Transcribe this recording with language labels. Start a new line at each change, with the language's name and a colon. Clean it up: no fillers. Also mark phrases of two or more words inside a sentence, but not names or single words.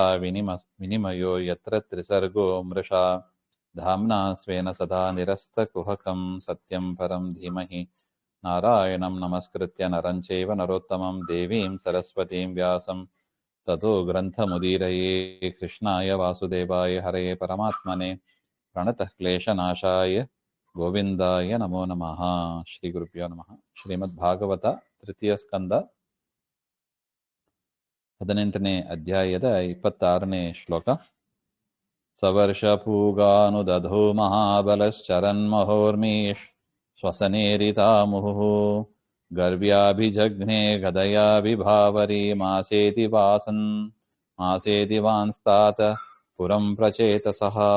Sanskrit: विनिमयो यत्र त्रिसर्गो मृषा धाम्ना स्वेन सदा निरस्तकुहकं सत्यं परं धीमहि नारायणं नमस्कृत्य नरं चैव नरोत्तमं देवीं सरस्वतीं व्यासं ततो ग्रन्थमुदीरये कृष्णाय वासुदेवाय हरये परमात्मने प्रणतः क्लेशनाशाय ಗೋವಿಂದಾಯ ನಮೋ ನಮಃ. ಶ್ರೀ ಗುರುಭ್ಯೋ ನಮಃ.
Kannada: ಶ್ರೀಮದ್ಭಾಗವತ ತೃತೀಯ ಸ್ಕಂದ 18ನೇ ಅಧ್ಯಾಯದ 26ನೇ ಶ್ಲೋಕ.
Sanskrit: ಸವರ್ಷಪೂಗಾನುದಧೋ ಮಹಾಬಲಶ್ಚರನ್ಮಹೋರ್ಮೀಶ್ ಶ್ವಸನೇರಿತಾಮುಹುಃ ಗರ್ವ್ಯಾಭಿಜಘ್ನೆ ಗದಯಾಭಿಭಾವರಿ ಮಾಸೇತಿ ವಾನ್ಸ್ತಾತ ಪುರಂ ಪ್ರಚೇತಸಃ.